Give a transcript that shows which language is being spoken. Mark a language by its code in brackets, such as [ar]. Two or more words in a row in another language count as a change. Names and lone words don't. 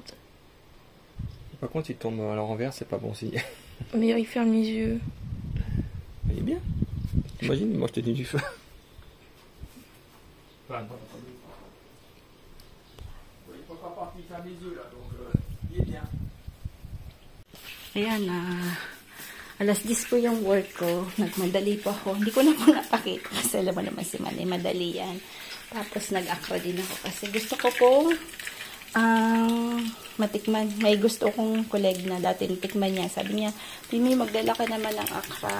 [fr] Par contre, il tombe à l'envers, c'est pas bon signe. Mais il ferme les yeux. Il est bien. T'imagines, moi je te dis du feu. Il faut pas partir faire les yeux là, donc il est bien. [tl] Ayan, alas 10 po yung work ko. Nagmadali po ako. Hindi ko na po napakita kasi alam mo naman si Manny, madali yan. Tapos nag-akra din ako kasi gusto ko po matikman. May gusto kong colleague na dati natikman niya. Sabi niya, Mimi, magdala ka naman ng akra.